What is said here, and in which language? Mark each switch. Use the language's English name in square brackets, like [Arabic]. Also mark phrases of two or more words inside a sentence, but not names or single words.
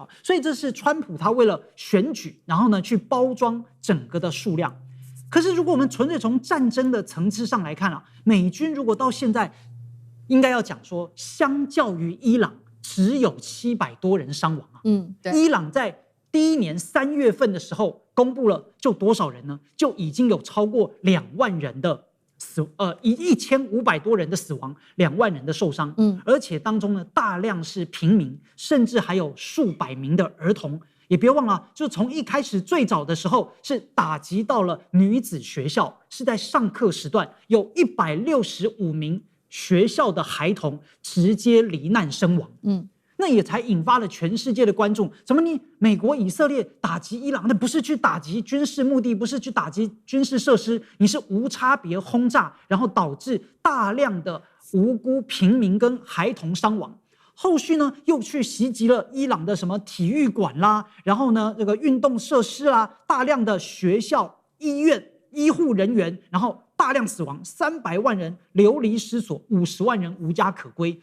[Chinese] 所以這是川普他為了選舉，然後呢去包裝整個的數量。可是如果我們純粹從戰爭的層次上來看啊，美軍如果到現在應該要講說，相較於伊朗只有700多人傷亡啊。對。伊朗在第一年3月份的時候公布了，就多少人呢？就已經有超過2萬人的1500多人的死亡，2萬人的受傷。而且當中呢，大量是平民，甚至還有数百名的兒童。也別忘了，就從一開始最早的時候是打擊到了女子學校，是在上課時段有165名學校的孩童直接罹難身亡。那也才引發了全世界的關注。怎麼你美國、以色列打擊伊朗，那不是去打擊軍事目的，不是去打擊軍事設施，你是無差別轟炸，然後導致大量的無辜平民跟孩童傷亡。後續呢，又去襲擊了伊朗的什麼體育館啦，然後呢，這個運動設施啦，大量的學校、醫院、醫護人員，然後大量死亡，300萬人流離失所，50萬人無家可歸。